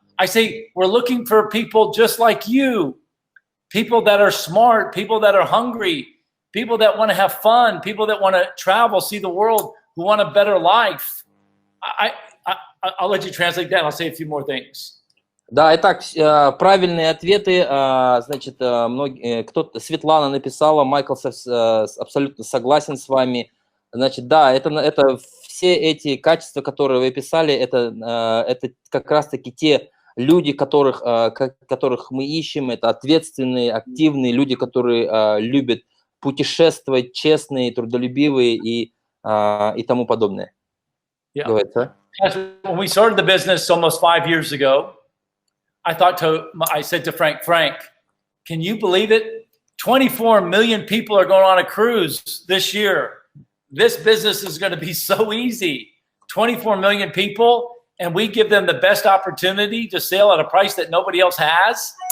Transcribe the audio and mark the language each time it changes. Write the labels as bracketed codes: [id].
[en] I say, we're looking for people just like you. People that are smart, people that are hungry, people that want to have fun, people that want to travel, see the world, who want a better life. I'll let you translate that. I'll say a few more things. [ru] Да, итак, правильные ответы, значит, Светлана написала, Майкл абсолютно согласен с вами. Значит, да, это все эти качества, которые вы писали, это как раз-таки те люди, которых мы ищем, это ответственные, активные люди, которые любят путешествовать, честные, трудолюбивые и тому подобное. [en] Yeah. Go ahead, sir. When we started the business almost 5 years ago, I said to Frank, can you believe it? 24 million people are going on a cruise this year. This business is going to be so easy. 24 million people, and we give them the best opportunity to sail at a price that nobody else has.